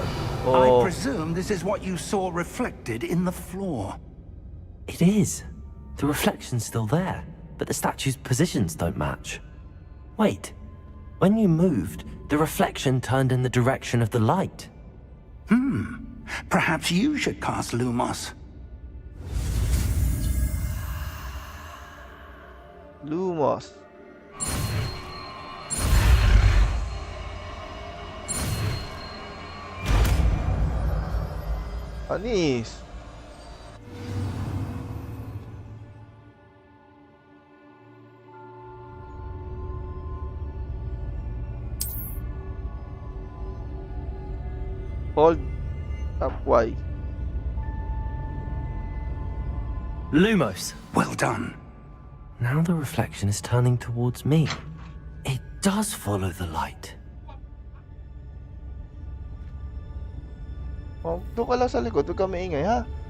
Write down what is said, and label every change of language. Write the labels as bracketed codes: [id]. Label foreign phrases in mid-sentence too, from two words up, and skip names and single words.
[en] I presume this is what you saw reflected in the floor. It is. The reflection's still there, but the statue's positions don't match. Wait. When you moved, the reflection turned in the direction of the light. Perhaps you should cast Lumos. Lumos. Anis. Hold up Y. Lumos. Well done. Now the reflection is turning towards me. It does follow the light. [tl] Oh, doon ka lang sa likod, huwag ka maingay, ha?